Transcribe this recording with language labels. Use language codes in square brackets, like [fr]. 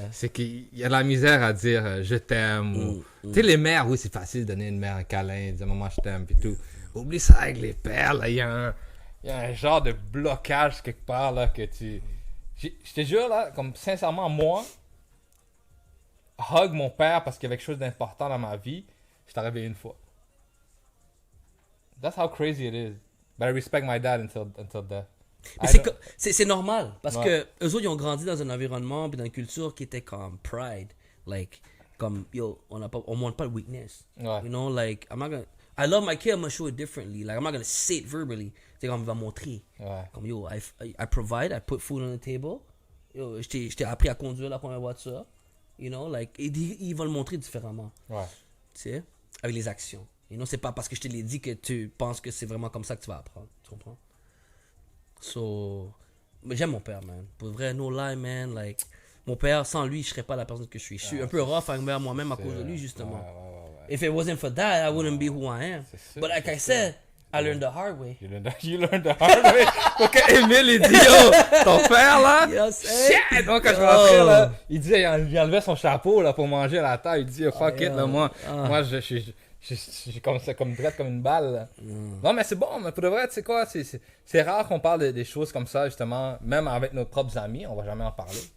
[fr] c'est qu'il y a de la misère à dire je t'aime ou tu sais les mères, oui, c'est facile de donner une mère un câlin, dire maman je t'aime puis tout. Oublie ça avec les pères, là, il y a un genre de blocage quelque part là que je te jure là, comme sincèrement moi hug mon père parce qu'il y avait quelque chose d'important dans ma vie, je t'ai réveillé une fois. [en] That's how crazy it is. But I respect my dad until death. [fr] Mais [en] I don't- [fr] c'est normal parce Ouais. que eux autres ils ont grandi dans un environnement puis dans une culture qui était comme pride, like comme yo on montre pas de weakness. Ouais. [en] You know, like I'm not gonna. I love my kid, I'm gonna show it differently. Like I'm not gonna say it verbally. [fr] C'est comme on va montrer. Ouais. Comme [en] yo, I provide, I put food on the table. [fr] Yo, je t'ai appris à conduire la première voiture. [en] You know, like [fr] il va le montrer différemment. Ouais. Tu sais, avec les actions. You know, c'est pas parce que je te l'ai dit que tu penses que c'est vraiment comme ça que tu vas apprendre. Tu comprends? So, mais j'aime mon père, man. Pour vrai, [en] no lie, man. [fr] Like, mon père, sans lui, je serais pas la personne que je suis. Je suis un peu rough envers moi-même à cause de lui, justement. Ouais. [en] If it wasn't for that, I wouldn't be who I am. [fr] C'est sûr, [en] But like [fr] c'est [en] I said, I learned the hard way. You learned the hard way. [fr] Donc, Émile, il dit, yo, ton père, là, [en] Yes, hey. shit! [fr] Moi, quand je rentrais, là, il dit, il enlevait son chapeau, là, pour manger à la table. Il dit, yo, [en] fuck it, [fr] là, moi, je suis comme ça, comme drette, comme une balle, là. Non, mais c'est bon, mais pour de vrai, tu sais quoi, c'est rare qu'on parle des choses comme ça, justement, même avec nos propres amis, on va jamais en parler.